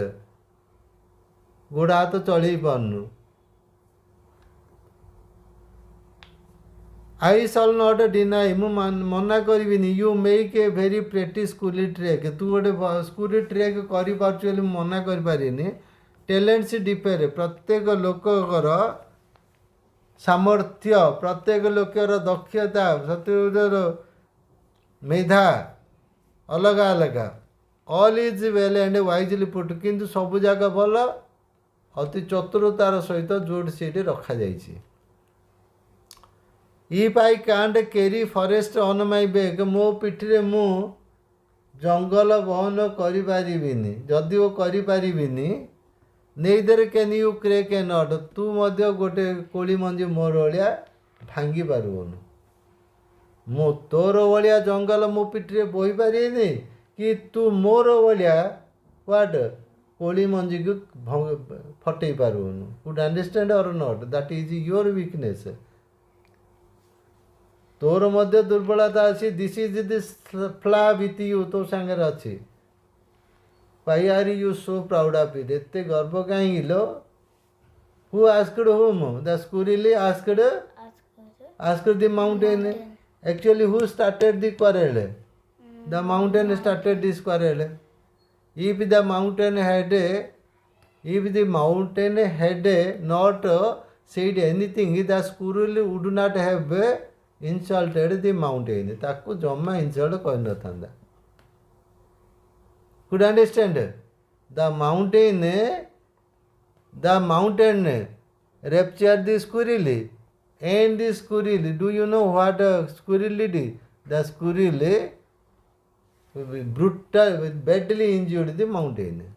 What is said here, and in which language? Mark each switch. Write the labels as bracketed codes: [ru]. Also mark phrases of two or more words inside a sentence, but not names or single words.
[or] ଗୋଡ଼ ହାତ ଚଳେଇ ପାରୁନୁ. [en] I shall not deny, [or] ମୁଁ ମନା କରିବିନି. [en] You make a very pretty school trek. [or] ତୁ ଗୋଟେ [en] school trek [or] କରିପାରୁଛୁ ବୋଲି ମୁଁ ମନା କରିପାରିନି. [en] Talents differ. [or] ପ୍ରତ୍ୟେକ ଲୋକଙ୍କର ସାମର୍ଥ୍ୟ, ପ୍ରତ୍ୟେକ ଲୋକର ଦକ୍ଷତା, ପ୍ରତ୍ୟେକର ମେଧା ଅଲଗା ଅଲଗା. [en] All is well and wisely put. [or] କିନ୍ତୁ ସବୁ ଜାଗା ଭଲ, ଅତି ଚତୁରତାର ସହିତ ଯୋଉଠି ସେଇଠି ରଖାଯାଇଛି. [en] If I can't carry forest on my back, [or] ମୋ ପିଠିରେ ମୁଁ ଜଙ୍ଗଲ ବହନ କରିପାରିବିନି, ଯଦିଓ କରିପାରିବିନି. [en] Neither can you crack a nut. [or] ତୁ ମଧ୍ୟ ଗୋଟେ କୋଳି ମଞ୍ଜି ମୋର ଭଳିଆ ଭାଙ୍ଗି ପାରିବୁନି. ମୁଁ ତୋର ଭଳିଆ ଜଙ୍ଗଲ ମୋ ପିଠିରେ ବୋହି ପାରିବିନି କି ତୁ ମୋର ଭଳିଆ ହ୍ୱାଟ କୋଳି ମଞ୍ଜିକୁ ଫଟେଇ ପାରିବୁନି. [en] Could understand or not? That is your weakness. [or] ତୋର ମଧ୍ୟ ଦୁର୍ବଳତା ଅଛି. [en] This is the flaw with you. [or] ତୋ ସାଙ୍ଗରେ ଅଛି. [en] Why are you so proud of it? [or] ଏତେ ଗର୍ବ କାହିଁକି ଲୋ? [en] Who asked whom? The squirrel asked the mountain. Actually, who started the quarrel? The mountain started this quarrel. If the mountain had not said anything, the squirrel would not have insulted the mountain. [or] ତାକୁ ଜମା ଇନସଲ୍ଟ କରିନଥାନ୍ତା. [en] Could understand? The mountain raptured the squirrel. And the squirrel, do you know what a squirrel did? The squirrel badly injured the mountain.